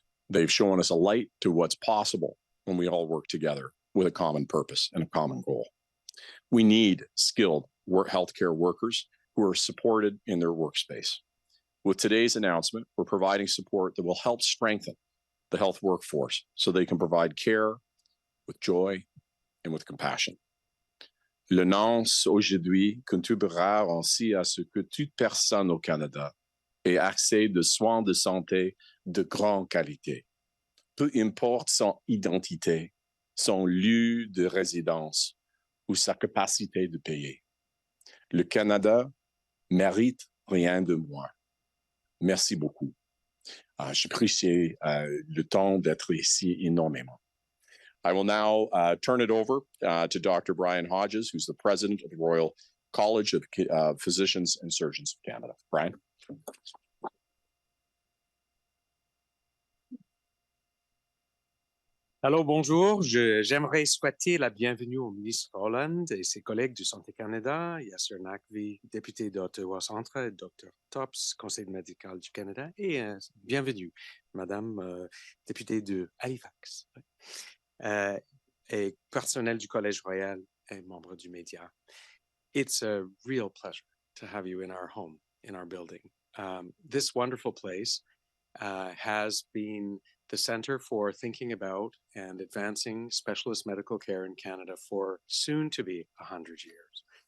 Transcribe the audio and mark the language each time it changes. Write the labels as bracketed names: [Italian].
[English] They've shown us a light to what's possible when we all work together with a common purpose and a common goal. We need skilled healthcare workers who are supported in their workspace. With today's announcement, we're providing support that will help strengthen the health workforce so they can provide care with joy and with compassion. [French] L'annonce aujourd'hui contribuera ainsi à ce que toute personne au Canada ait accès de soins de santé de grande qualité. Peu importe son identité, son lieu de résidence ou sa capacité de payer. Le Canada mérite rien de moins. Merci beaucoup. J'apprécie le temps d'être ici énormément. [English] I will now turn it over to Dr. Brian Hodges, who's the president of the Royal College of Physicians and Surgeons of Canada. Brian. [French] Allô, bonjour. J'aimerais souhaiter la bienvenue au ministre Holland et ses collègues du Santé Canada, Yasser Naqvi, député d'Ottawa Centre, Dr. Tops, Conseil médical du Canada, et bienvenue, Madame députée de Halifax. Et personnel du Collège Royal et membre du média. [English] It's a real pleasure to have you in our home, in our building. This wonderful place has been the center for thinking about and advancing specialist medical care in Canada for soon to be 100 years.